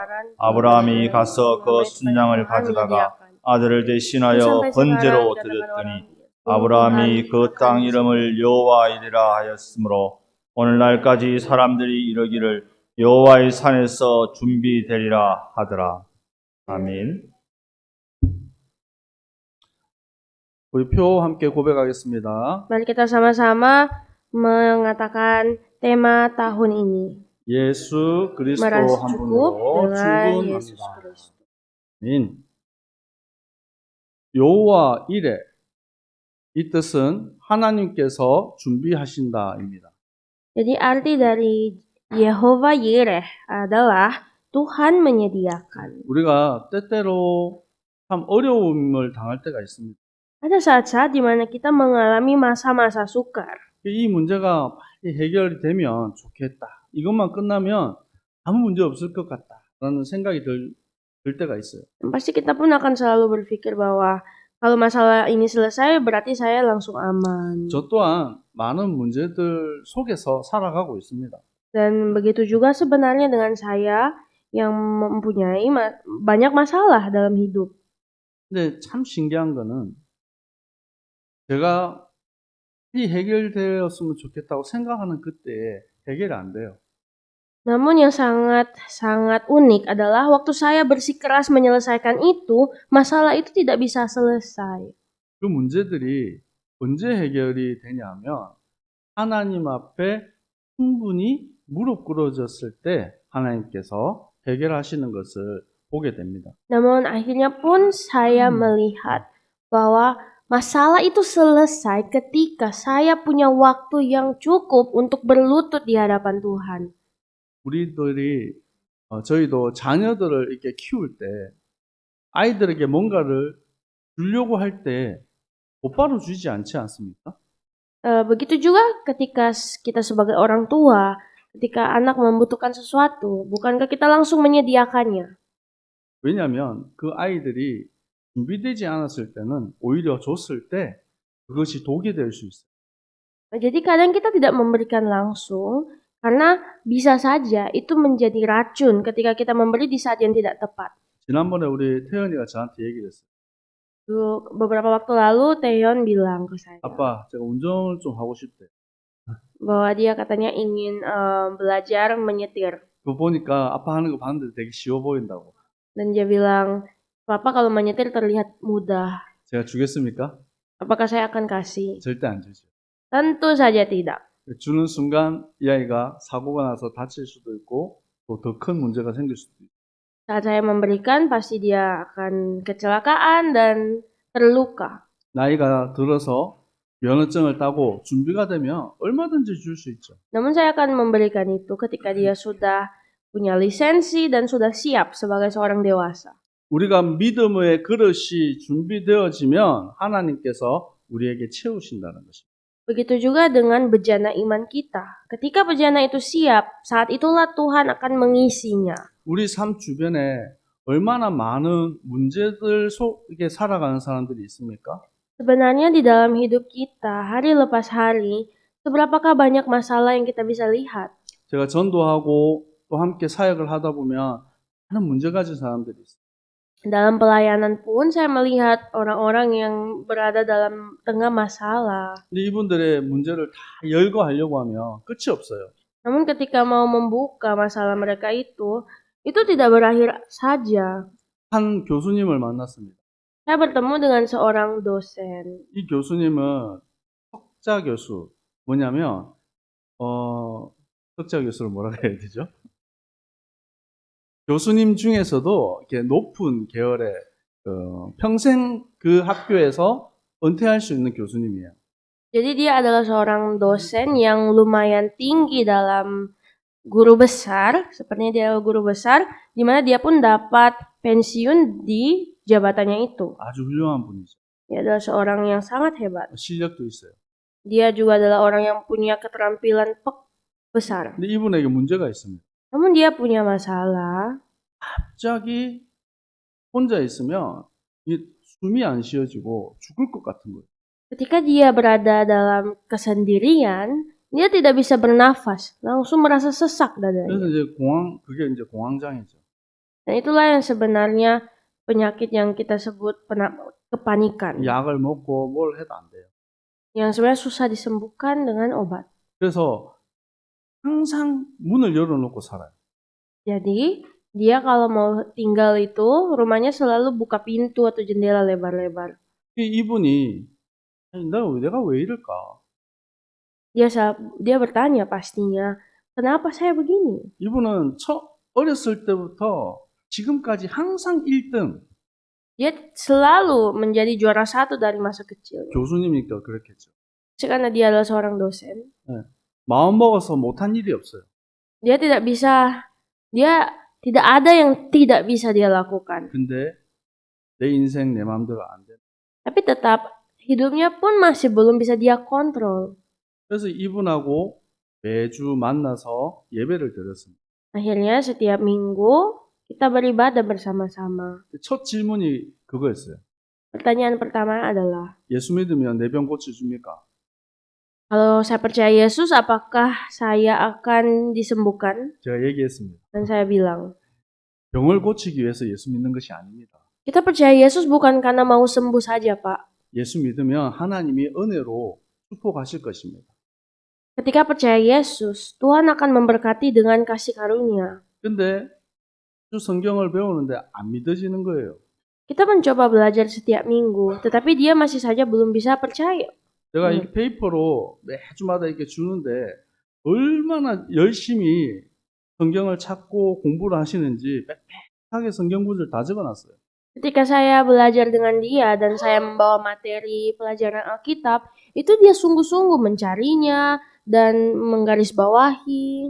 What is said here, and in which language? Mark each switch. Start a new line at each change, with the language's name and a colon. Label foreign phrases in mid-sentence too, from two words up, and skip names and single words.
Korean: 아브라함이 가서 그 순양을 가져다가 아들을 대신하여 번제로 드렸더니 아브라함이 그 땅 이름을 여호와이리라 하였으므로 오늘날까지 사람들이 이르기를 여호와의 산에서 준비되리라 하더라. 아멘. 우리 표 함께 고백하겠습니다.
Indonesian: Mari kita sama-sama mengatakan tema tahun ini.
Korean: 예수 그리스도
Indonesian: Merasa
Korean: 한
Indonesian: cukup
Korean: 분으로
Indonesian: dengan Yesus
Korean: 충분합니다.
Indonesian: Kristus.
Korean: 아멘. 여호와 이레 이 뜻은 하나님께서 준비하신다입니다.
Indonesian: Jadi arti dari Yehova Yireh adalah Tuhan menyediakan.
Korean: 우리가 때때로 참 어려움을 당할 때가 있습니다.
Indonesian: Ada saat-saat di mana kita mengalami masa-masa sukar.
Korean: 이 문제가 빨리 해결이 되면 좋겠다. 이것만 끝나면 아무 문제 없을 것 같다라는 생각이 들 때가 있어요.
Indonesian: Dan pasti kita pun akan selalu berpikir bahwa kalau masalah ini selesai berarti saya langsung aman.
Korean: 저 또한 많은 문제들 속에서 살아가고 있습니다.
Indonesian: Dan begitu juga sebenarnya dengan saya yang mempunyai banyak masalah dalam hidup.
Korean: 근데 참 신기한 거는 제가 이 해결되었으면 좋겠다고 생각하는 그때에 해결이 안 돼요.
Indonesian: Namun yang sangat unik adalah waktu saya bersikeras menyelesaikan itu, masalah itu tidak bisa selesai.
Korean: 그 문제들이 언제 해결이 되냐면 하나님 앞에 충분히 무릎 꿇어졌을 때 하나님께서 해결하시는 것을 보게 됩니다.
Indonesian: Namun akhirnya pun saya melihat bahwa masalah itu selesai ketika saya punya waktu yang cukup untuk berlutut di hadapan Tuhan.
Korean: 우리들이 저희도 자녀들을 이렇게 키울 때 아이들에게 뭔가를 주려고 할 때 곧바로 주지 않지 않습니까?
Indonesian: Begitu juga ketika kita sebagai orang tua, ketika anak membutuhkan sesuatu, bukankah kita langsung menyediakannya?
Korean: 왜냐하면 그 아이들이 준비되지 않았을 때는 오히려 줬을 때 그것이 독이 될 수 있어요.
Indonesian: Jadi kadang kita tidak memberikan langsung karena bisa saja itu menjadi racun ketika kita memberi di saat yang tidak tepat.
Korean: 지난번에 우리 태연이가 저한테 얘기를 했어요.
Indonesian: Beberapa waktu lalu Taeyeon bilang ke saya
Korean: 아빠, 제가 운전을 좀 하고 싶대.
Indonesian: bahwa dia katanya ingin belajar menyetir.
Korean: 그거 보니까 아빠 하는 거 봤는데 되게 쉬워 보인다고.
Indonesian: Dan dia bilang, Papa kalau menyetir terlihat mudah.
Korean: 제가 주겠습니까?
Indonesian: Apakah saya akan kasih?
Korean: 절대 안 주죠.
Indonesian: Tentu saja tidak.
Korean: 주는 순간 이 아이가 사고가 나서 다칠 수도 있고 또 더 큰 문제가 생길 수도 있고.
Indonesian: Saat saya memberikan, pasti dia akan kecelakaan dan terluka.
Korean: 나이가 들어서 면허증을 따고 준비가 되면 얼마든지 줄 수 있죠.
Indonesian: Namun saya akan memberikan itu ketika dia sudah punya lisensi dan sudah siap sebagai seorang dewasa.
Korean: 우리가 믿음의 그릇이 준비되어지면 하나님께서 우리에게 채우신다는 것입니다.
Indonesian: Begitu juga dengan bejana iman kita. Ketika bejana itu siap, saat itulah Tuhan akan mengisinya.
Korean: 우리 삶 주변에 얼마나 많은 문제들 속에 살아가는 사람들이 있습니까?
Indonesian: Sebenarnya di dalam hidup kita, hari lepas hari, seberapakah banyak masalah yang kita bisa lihat?
Korean: 제가 전도하고 또 함께 사역을 하다 보면 많은 문제 가진 사람들이 있어요.
Indonesian: Dalam pelayanan pun saya melihat orang-orang yang berada dalam tengah masalah.
Korean: 근데 이분들의 문제를 다 열거하려고 하면 끝이 없어요.
Indonesian: Namun ketika mau membuka masalah mereka itu tidak berakhir saja.
Korean: 한 교수님을 만났습니다.
Indonesian: Saya bertemu dengan seorang dosen.
Korean: 이 교수님은 석자 교수. 뭐냐면 석자 교수를 뭐라고 해야 되죠? 교수님 중에서도 이렇게 높은 계열의 평생 그 학교에서 은퇴할 수 있는 교수님이에요.
Indonesian: Jadi dia adalah seorang dosen yang lumayan tinggi dalam guru besar, sepertinya dia adalah guru besar, di mana dia pun dapat pensiun di jabatannya itu.
Korean: 아주 훌륭한 분이죠.
Indonesian: Dia adalah seorang yang sangat hebat.
Korean: 실력도 있어요.
Indonesian: Dia juga adalah orang yang punya keterampilan besar.
Korean: 근데 이분에게 문제가 있습니다.
Indonesian: Namun dia punya masalah.
Korean: 갑자기 혼자 있으면 이 숨이 안 쉬어지고 죽을 것 같은 거예요.
Indonesian: Ketika dia berada dalam kesendirian, dia tidak bisa bernafas, langsung merasa sesak
Korean: 그래서
Indonesian: dadanya.
Korean: 이제 그게 이제 공황장애죠.
Indonesian: Dan itulah yang sebenarnya penyakit yang kita sebut kepanikan.
Korean: 약을 먹고 뭘 해도 안 돼요.
Indonesian: Yang sebenarnya susah disembuhkan dengan obat.
Korean: 그래서 항상 문을 열어놓고 살아요.
Indonesian: Jadi, dia kalau mau tinggal itu, rumahnya selalu buka pintu atau jendela lebar-lebar.
Korean: 이분이 내가 왜 이럴까?
Indonesian: Dia bertanya pastinya, kenapa saya begini?
Korean: 이분은 어렸을 때부터 지금까지 항상 1등.
Indonesian: Dia selalu menjadi juara 1 dari masa kecil.
Korean: 교수님이니까 그렇겠죠.
Indonesian: Karena dia adalah seorang dosen.
Korean: 마음 먹어서 못한 일이 없어요.
Indonesian: Dia tidak ada yang tidak bisa dia lakukan.
Korean: 근데 내 인생 내 마음대로 안 돼.
Indonesian: Tapi tetap hidupnya pun masih belum bisa dia kontrol.
Korean: 그래서 이분하고 매주 만나서 예배를 드렸습니다.
Indonesian: Akhirnya setiap minggu kita beribadah bersama-sama.
Korean: 첫 질문이 그거였어요.
Indonesian: Pertanyaan pertama adalah,
Korean: 예수 믿으면 내 병 고쳐줍니까?
Indonesian: kalau saya percaya Yesus, apakah saya akan disembuhkan?
Korean: 제가 얘기했습니다.
Indonesian: Dan saya bilang,
Korean: 병을 고치기 위해서 예수 믿는 것이 아닙니다.
Indonesian: kita percaya Yesus bukan karena mau sembuh saja, Pak.
Korean: 예수 믿으면 하나님이 은혜로 축복하실 것입니다.
Indonesian: Ketika percaya Yesus, Tuhan akan memberkati dengan kasih karunia.
Korean: 근데 주 성경을 배우는데 안 믿어지는 거예요.
Indonesian: Kita mencoba belajar setiap minggu, tetapi dia masih saja belum bisa percaya.
Korean: 제가 이 페이퍼로 매주마다 이렇게 주는데 얼마나 열심히 성경을 찾고 공부를 하시는지 빽빽하게 성경 구절 다 적어놨어요.
Indonesian: Ketika saya belajar dengan dia dan saya membawa materi pelajaran Alkitab, itu dia sungguh-sungguh mencarinya dan menggarisbawahi.